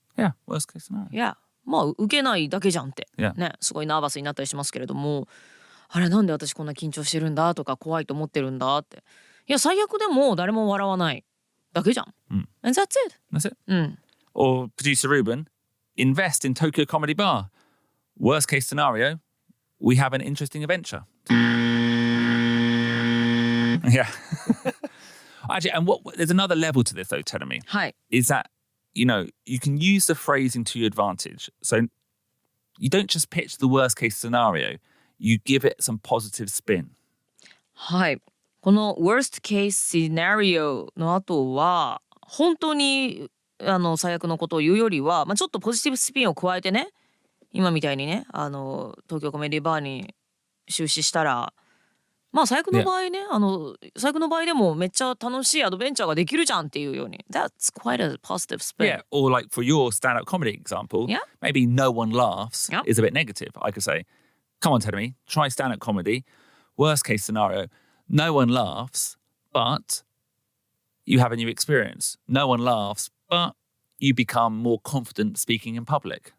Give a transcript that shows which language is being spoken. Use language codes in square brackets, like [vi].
[en] Yeah, worst case scenario. Yeah. [ja] 受けないだけじゃんって、 [en] Yeah. [ja] ね、すごいナーバスになったりしますけれども、あれなんで私こんな緊張してるんだとか怖いと思ってるんだって。いや最悪でも誰も笑わないだけじゃん。 [en] And that's it. That's it. Or producer Ruben, invest in Tokyo Comedy Bar. Worst case scenario, we have an interesting adventure. Yeah. Actually, and there's another level to this though, Tenemi. [ja] はい。 [en] Is that, you can use the phrasing to your advantage. So you don't just pitch the worst case scenario, you give it some positive spin. [ja] はい。この [en] worst case scenario [ja] の後は本当に最悪のことを言うよりは、ちょっとポジティブスピンを加えてね、今みたいにね東京コメディバーに出資したら最悪の場合ね、最悪の場合でもめっちゃ楽しいアドベンチャーができるじゃんっていうように。 [en] That's quite a positive spin. Yeah, or like for your stand-up comedy example, maybe no one laughs is a bit negative. I could say, come on, Tenemi, try stand-up comedy. Worst case scenario, no one laughs, but you have a new experience. No one laughs, but you become more confident speaking in public.